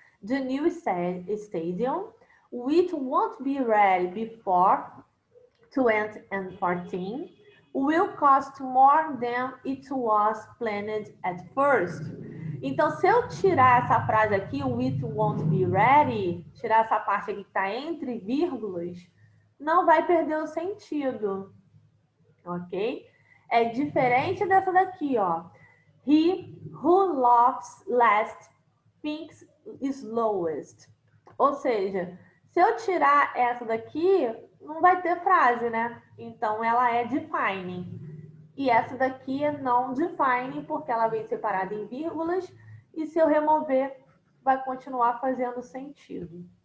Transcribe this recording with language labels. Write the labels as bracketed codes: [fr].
[en] The new stadium, which won't be ready before 2014, will cost more than it was planned at first. [pt] Então, se eu tirar essa frase aqui, o [en] it won't be ready, [pt] tirar essa parte aqui que está entre vírgulas, não vai perder o sentido, ok? É diferente dessa daqui, ó. [en] He who laughs last thinks slowest. [pt] Ou seja, se eu tirar essa daqui, não vai ter frase, né? Então, ela é defining. E essa daqui é non-defining, porque ela vem separada em vírgulas. E se eu remover, vai continuar fazendo sentido.